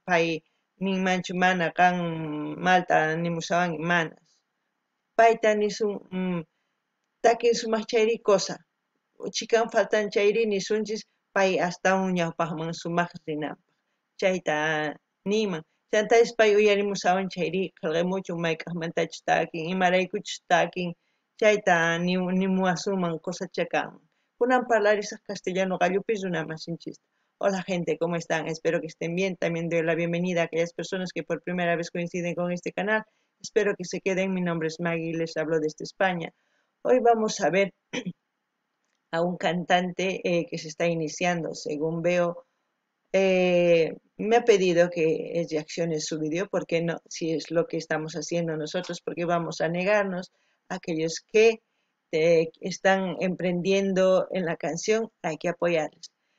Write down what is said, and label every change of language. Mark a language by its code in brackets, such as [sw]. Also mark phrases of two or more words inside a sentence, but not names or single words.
[qu] pay ninmanchu mana qan malta nimushawanki mana payta nisun takin sumaq chayri cosa chikan faltan chayri nisunchis pay astawan ñawpaqman sumaq rinanpaq chayta niman chantapis pay uyarimushawan chayri qillqamuchun mayk'aqmantachus takin imaraykuchus takin chayta nimuwasunman cosachakanman kunan parlarisaq castellano qallupi runa masinchista. [es] Hola gente, ¿cómo están? Espero que estén bien. También doy la bienvenida a aquellas personas que por primera vez coinciden con este canal. Espero que se queden. Mi nombre es Maggie y les hablo desde España. Hoy vamos a ver a un cantante que se está iniciando. Según veo, me ha pedido que reaccione su vídeo, porque no, si es lo que estamos haciendo nosotros, porque vamos a negarnos a aquellos que están emprendiendo en la canción, hay que apoyarles.